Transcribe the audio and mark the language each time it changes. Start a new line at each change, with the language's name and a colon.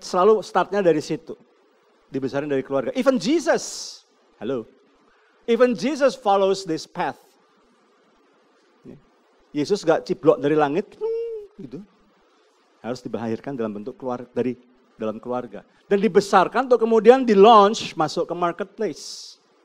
Indonesian: Selalu startnya dari situ. Dibesarin dari keluarga.
English: Even Jesus, even Jesus follows this path.
Indonesian: Yesus gak ciblok dari langit, gitu. Harus dilahirkan dalam bentuk dari dalam keluarga. Dan dibesarkan untuk kemudian di-launch masuk ke marketplace.